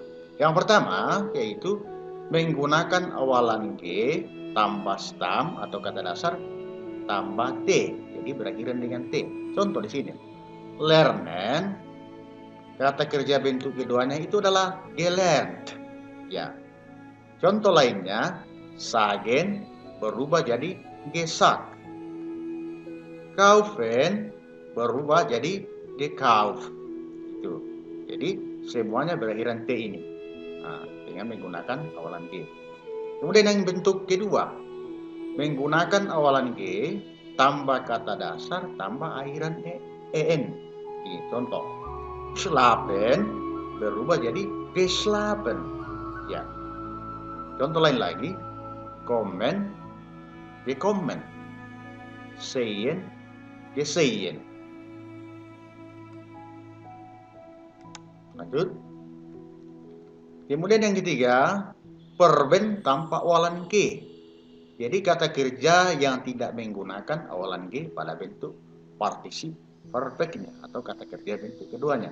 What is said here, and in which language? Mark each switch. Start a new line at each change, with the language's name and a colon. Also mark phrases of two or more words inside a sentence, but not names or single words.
Indonesian: Yang pertama yaitu menggunakan awalan G tambah stam atau kata dasar tambah T. Jadi berakhiran dengan T. Contoh di sini. Lernen, kata kerja bentuk keduanya itu adalah gelernt. Ya. Contoh lainnya, sagen berubah jadi gesagt. Kaufen berubah jadi gekauft. Itu. Jadi semuanya berakhiran T ini. Nah, dengan menggunakan awalan G. Kemudian yang bentuk kedua, menggunakan awalan G tambah kata dasar tambah akhiran en. Ini contoh. Schlafen berubah jadi geslapen. Ya. Contoh lain lagi,
German: kommen, gekommen, sehen, gesehen.
Indonesian: Lanjut. Kemudian yang ketiga, verben tanpa awalan G. Jadi kata kerja yang tidak menggunakan awalan G pada bentuk partisip perfectnya atau kata kerja bentuk keduanya.